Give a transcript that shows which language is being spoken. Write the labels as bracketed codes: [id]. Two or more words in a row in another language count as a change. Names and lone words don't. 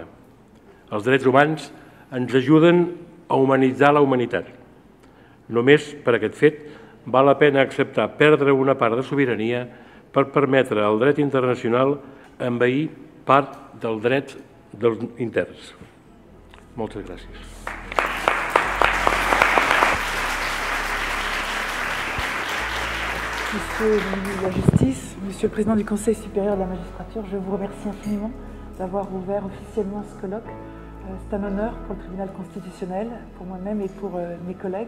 [ca] Els drets humans ens ajuden a humanitzar la humanitat. Només per aquest fet val la pena acceptar perdre una part de sobirania per permetre al dret internacional envair part del dret dels interns. Moltes gràcies. [fr] Monsieur le ministre de la Justice, Monsieur le Président du Conseil supérieur de la magistrature, je vous remercie infiniment d'avoir ouvert officiellement ce colloque. C'est un honneur pour le tribunal constitutionnel, pour moi-même et pour mes collègues.